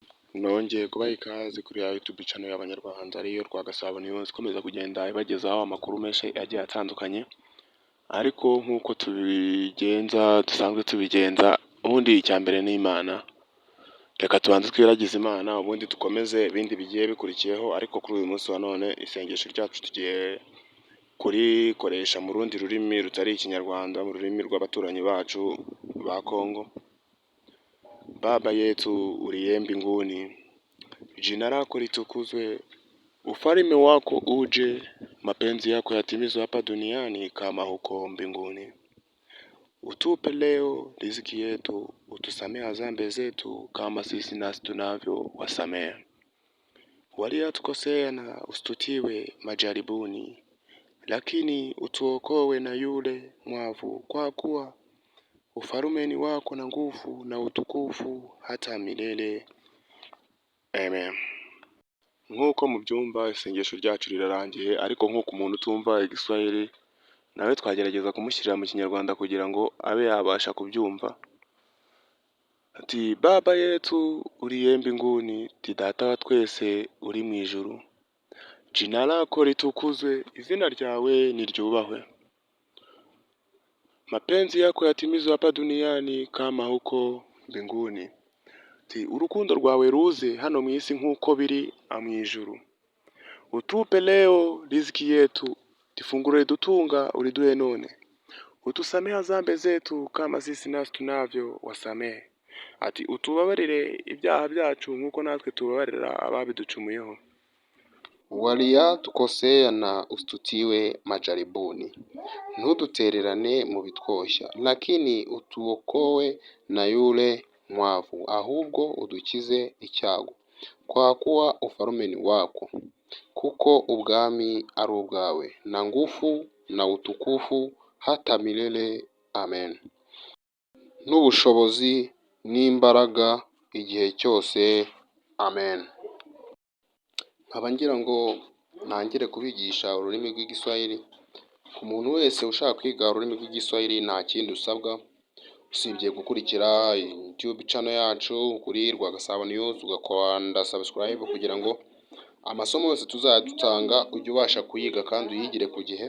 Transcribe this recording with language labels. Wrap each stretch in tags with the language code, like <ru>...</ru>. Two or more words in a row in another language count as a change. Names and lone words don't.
<rw>Nongeye kubaha ikaze kuri ya YouTube channel y'Abanyarwanda ariyo Rwagasabo News ikomeza kugenda ibagezaho amakuru menshi agiye atandukanye, ariko nk'uko dusanzwe tubigenza, ubundi icya mbere ni Imana. Reka tubanze twiragize Imana ubundi dukomeze ibindi bigiye bikurikiyeho, ariko kuri uyu munsi wa none isengesho ryacu tugiye kurikoresha mu rundi rurimi rutari Ikinyarwanda, mu rurimi rw'abaturanyi bacu ba Kongo.</rw> <sw>Baba yetu uliye mbinguni, jina lako litukuzwe, ufalme wako uje, mapenzi yako yatimizwe hapa duniani kama huko mbinguni. Utupe leo riziki yetu, utusamehe dhambi zetu kama sisi nasi tunavyo wasamehe waliotukosea, na usitutiwe majaribuni, lakini utuokoe na yule mwovu, kwa kuwa ufalme ni wako na nguvu na utukufu hata milele. Amen.</sw> <rw>Nk'uko mubyumva isengesho ryacu rirarangiye, ariko nk'uko umuntu utumva Igiswahili nawe twagerageza kumushyirira mu Kinyarwanda kugira ngo abe yabasha kubyumva.</rw> <sw>Ati baba yetu uliye mbinguni,</sw> <rw>ti data wa twese uri mu ijuru,</rw> <sw>jina lako litukuzwe,</sw> <rw>izina ryawe niryubahwe,</rw> <sw>mapenzi yako yatimizwe hapa duniani kama huko mbinguni.</sw> <rw>Urukundo rwawe ruze hano mu isi nk'uko biri mu ijuru.</rw> <sw>Utupe leo riziki yetu,</sw> <rw>ifunguro ridutunga uliduhe none.</rw> <sw>Utusamehe dhambi zetu kama sisi nasi tunavyo wasamehe.</sw> <rw>Ati utubabarire ibyaha byacu nk'uko natwe tubabarira ababiducumuyeho.</rw> <sw>Waliotukosea na usitutiwe majaribuni,</sw> <rw>ntudutererane mu bitwoshya,</rw> <sw>lakini utuokoe na yule mwovu,</sw> <rw>ahubwo udukize icyago,</rw> <sw>kwa kuwa ufalme ni wako,</sw> <rw>kuko ubwami ari ubwawe,</rw> <sw>na nguvu na utukufu hata milele. Amen.</sw> <rw>N'ubushobozi n'imbaraga igihe cyose. Amen. Nkaba ngira ngo ntangire kubigisha ururimi rw'Igiswahili. Ku muntu wese ushaka kwiga ururimi rw'Igiswahili nta kindi usabwa usibye gukurikira YouTube channel yacu kuri Rwagasabo News, ugakanda subscribe kugira ngo amasomo yose tuzadutanga ujye ubasha kuyiga kandi uyigire ku gihe.</rw>